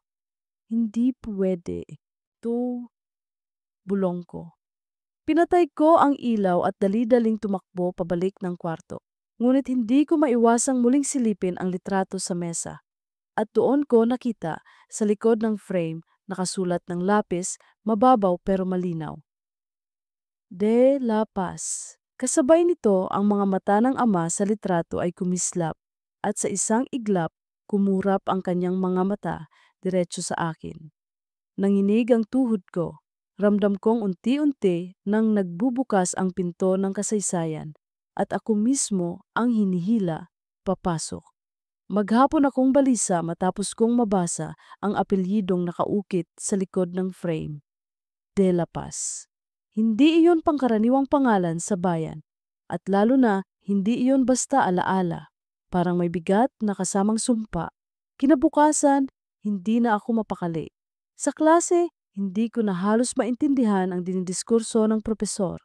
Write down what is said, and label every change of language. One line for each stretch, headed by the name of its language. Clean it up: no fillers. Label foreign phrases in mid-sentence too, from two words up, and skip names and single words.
Filipino: Hindi pwede. Ito, bulong ko. Pinatay ko ang ilaw at dali-daling tumakbo pabalik ng kwarto. Ngunit hindi ko maiwasang muling silipin ang litrato sa mesa. At doon ko nakita, sa likod ng frame, nakasulat ng lapis, mababaw pero malinaw. De la Paz. Kasabay nito, ang mga mata ng ama sa litrato ay kumislap at sa isang iglap, kumurap ang kanyang mga mata diretso sa akin. Nanginig ang tuhod ko. Ramdam kong unti-unti nang nagbubukas ang pinto ng kasaysayan at ako mismo ang hinihila papasok. Maghapon akong balisa matapos kong mabasa ang apelyidong nakaukit sa likod ng frame. De la Paz. Hindi iyon pangkaraniwang pangalan sa bayan at lalo na hindi iyon basta alaala. Parang may bigat na kasamang sumpa. Kinabukasan, hindi na ako mapakali. Sa klase, hindi ko na halos maintindihan ang dinidiskurso ng propesor.